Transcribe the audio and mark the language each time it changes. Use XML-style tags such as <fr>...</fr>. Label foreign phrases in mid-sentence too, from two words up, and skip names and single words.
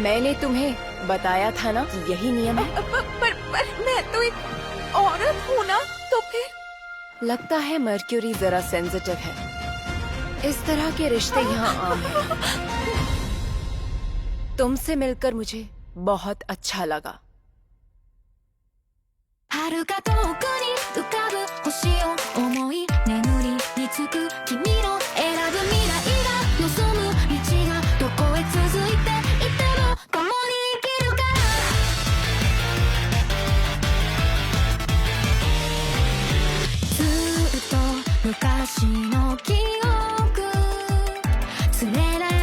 <hi>मैंने तुम्हें बताया था ना कि यही नियम है। पर मैं तो एक औरत हूँ ना, तो फिर? लगता है मर्क्यूरी जरा सेंसिटिव है। इस तरह के रिश्ते यहाँ आम हैं। तुमसे मिलकर मुझे बहुत अच्छा लगा।</hi> <ja>遥か遠くに浮かぶ星を思い眠りにつく君の選ぶ未来が望む道がどこへ続いていても共に生きるからずっと昔の記憶連れら</ja>